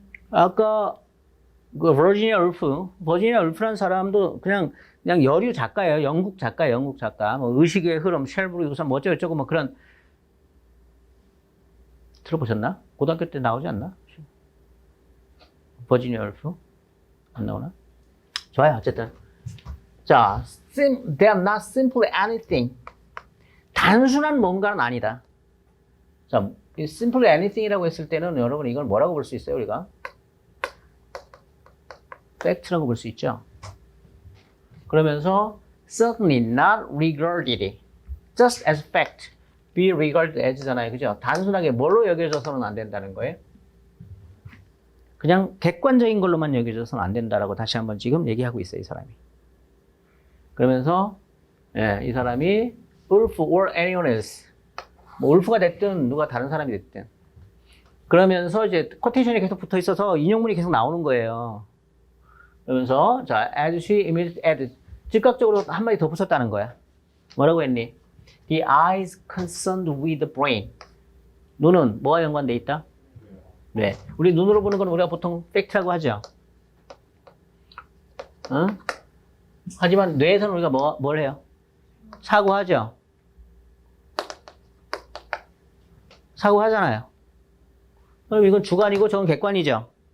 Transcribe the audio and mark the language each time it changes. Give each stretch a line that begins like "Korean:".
Korean: 아까 그 버지니아 울프라는 사람도 그냥 여류 작가예요. 영국 작가. 뭐 의식의 흐름, 쉘브리 우선 뭐 어쩌고저쩌고 뭐 그런 들어보셨나? 고등학교 때 나오지 않나? 버지니아 울프 안 나오나? 좋아요. 어쨌든 자,
English: they are not simply anything.
Korean: 단순한 뭔가는 아니다. 자, 이
English: simply anything
Korean: 이라고 했을 때는 여러분 이걸 뭐라고 볼 수 있어요, 우리가? 팩트라고 볼 수 있죠. 그러면서
English: certainly not regarded just as fact, be regarded as잖아요, 그죠?
Korean: 단순하게 뭘로 여겨져서는 안 된다는 거예요. 그냥 객관적인 걸로만 여겨져서는 안 된다라고 다시 한번 지금 얘기하고 있어요, 이 사람이. 그러면서 이 사람이 울프
English: or anyone else,
Korean: 뭐 울프가 됐든 누가 다른 사람이 됐든 그러면서 이제 쿼테이션이 계속 붙어 있어서 인용문이 계속 나오는 거예요. 그러면서 자,
English: as she immediately added,
Korean: 즉각적으로 한마디 더 붙였다는 거야. 뭐라고 했니?
English: The eye is concerned with the brain.
Korean: 눈은 뭐와 연관돼 있다? 네. 우리 눈으로 보는 건 우리가 보통 팩트라고 하죠. 어? 하지만 뇌에서는 우리가 뭘 해요? 사고하죠. 사고하잖아요. 그럼 이건 주관이고 저건 객관이죠.